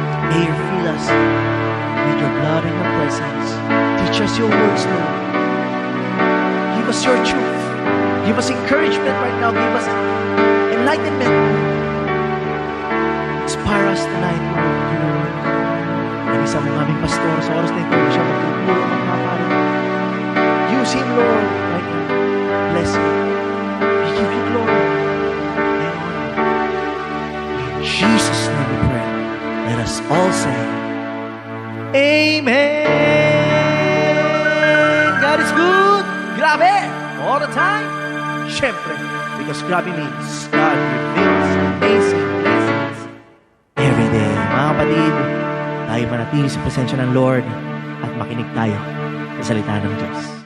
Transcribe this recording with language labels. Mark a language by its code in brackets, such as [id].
[en] May you fill us with your blood and your presence. Teach us your words, Lord. Give us your truth. Give us encouragement right now. Give us enlightenment, Lord. Inspire us tonight, Lord, to your word. [tl] Ang isang mga aming pastor sa oras na ito, siya magtutulong at mapapalit. [en] Use him, Lord, right now. Bless him. We give you glory. In Jesus' name we pray. Let us all say, Amen. God is good. Grabe. All the time. Siyempre. Because grabe means God reveals amazing blessings every day. [tl] Mga kapatid, tayo manatili sa presensya ng Lord at makinig tayo sa salita ng Diyos.